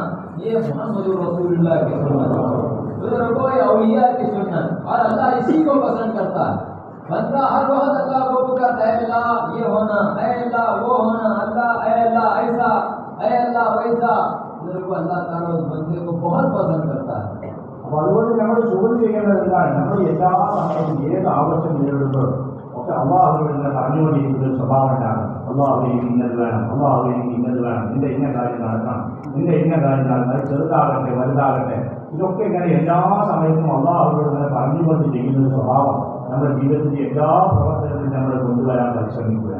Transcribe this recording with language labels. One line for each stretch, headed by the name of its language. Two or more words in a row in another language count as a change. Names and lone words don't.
Hindi: ये मोहम्मद रसूलुल्लाह की सुन्नत है, बुजुर्गों, ये औलिया की सुन्नत। और अल्लाह इसी को पसंद करता है। बंदा हर वक्त अल्लाह को पुकारता है, अल्लाह ये होना, अल्लाह वो होना, अल्लाह ऐसा, अल्लाह वैसा। बुजुर्गों, अल्लाह ताला उस बंदे को बहुत पसंद करता है।
Malayalam: അപ്പോൾ അതുകൊണ്ട് നമ്മൾ ശുഭം ചെയ്യേണ്ടത് എന്താണ്? നമ്മൾ എല്ലാ സമയത്തും ഏത് ആവശ്യം നേരിടുമ്പോഴും ഒക്കെ അള്ളാഹുവിൽ നിന്ന് പറഞ്ഞുകൊണ്ടിരിക്കുന്ന ഒരു സ്വഭാവം ഉണ്ടാകും. അള്ളാഹു എനിക്ക് ഇന്നത് വേണം, അള്ളാഹു എനിക്ക് ഇന്നത് വേണം, നിന്റെ ഇന്ന കാര്യം നടക്കണം, നിന്റെ ഇന്ന കാര്യം നടക്കണം, ചെറുതാകട്ടെ വലുതാകട്ടെ, ഇതൊക്കെ ഇങ്ങനെ എല്ലാ സമയത്തും അള്ളാഹുവിനോട് ഇങ്ങനെ പറഞ്ഞുകൊണ്ട് ചെയ്യുന്ന ഒരു സ്വഭാവം നമ്മുടെ ജീവിതത്തിന്റെ എല്ലാ പ്രവർത്തനത്തിലും നമ്മൾ കൊണ്ടുവരാൻ പരിശ്രമിക്കുകയാണ്.